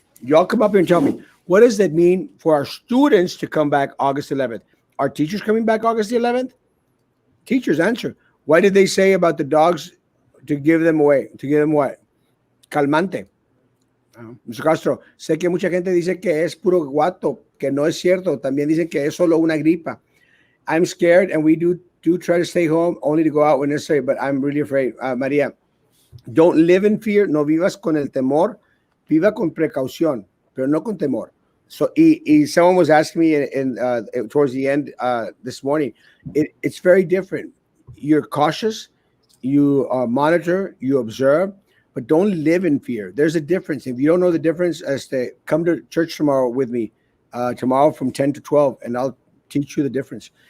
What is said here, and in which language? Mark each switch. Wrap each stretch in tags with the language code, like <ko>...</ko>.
<en>Y'all come up here and tell me. What does that mean for our students to come back August 11th? Are teachers coming back August 11th? Teachers, answer. Why did they say about the dogs to give them away? To give them what? Calmante. Mr.</en> <es>Castro, sé que mucha gente dice que es puro guato, que no es cierto. También dicen que es solo una gripa.</es> <en>I'm scared, and we do try to stay home, only to go out when necessary, but I'm really afraid. Maria, don't live in fear.</en> <es>No vivas con el temor. Viva con precaución, pero no con temor.</es> <en>So, someone was asking me towards the end this morning. It's very different. You're cautious, you monitor, you observe, but don't live in fear. There's a difference. If you don't know the difference, come to church tomorrow with me, tomorrow from 10 to 12, and I'll teach you the difference.</en>